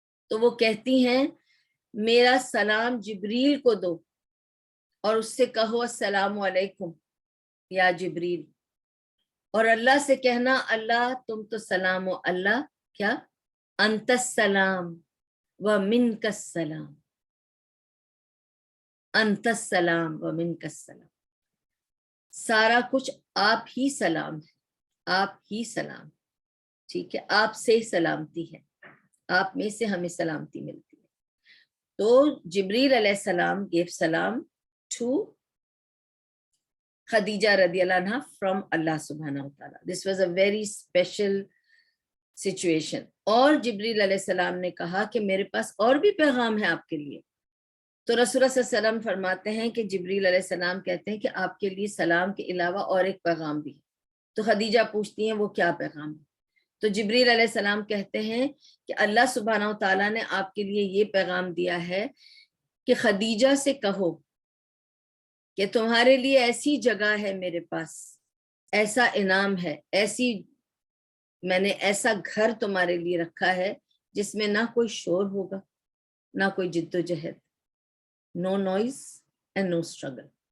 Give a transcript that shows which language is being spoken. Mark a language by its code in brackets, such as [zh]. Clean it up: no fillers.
[ur] تو وہ کہتی ہیں میرا سلام جبریل کو دو اور اس سے کہو السلام علیکم یا جبریل، اور اللہ سے کہنا اللہ تم تو سلام و اللہ کیا انت السلام و منک السلام، انت السلام و منک السلام، سارا کچھ آپ ہی سلام ہے، آپ ہی سلام. ٹھیک ہے، آپ سے سلامتی ہے، آپ میں سے ہمیں سلامتی ملتی ہے. [en] تو جبریل علیہ السلام gave salam to Khadija رضی اللہ عنہ from Allah subhanahu wa ta'ala. This was a very special situation. [ur] اور جبریل علیہ السلام نے کہا کہ میرے پاس اور بھی پیغام ہے آپ کے لیے. تو رسول اللہ صلی اللہ علیہ وسلم فرماتے ہیں کہ جبریل علیہ السلام کہتے ہیں کہ آپ کے لیے سلام کے علاوہ اور ایک پیغام بھی ہے. تو خدیجہ پوچھتی ہیں وہ کیا پیغام ہے؟ تو جبریل علیہ السلام کہتے ہیں کہ اللہ سبحانہ و تعالیٰ نے آپ کے لیے یہ پیغام دیا ہے کہ خدیجہ سے کہو کہ تمہارے لیے ایسی جگہ ہے میرے پاس، ایسا انعام ہے، میں نے ایسا گھر تمہارے لیے رکھا ہے جس میں نہ کوئی شور ہوگا، نہ کوئی جد و جہد، [en] No noise and no struggle.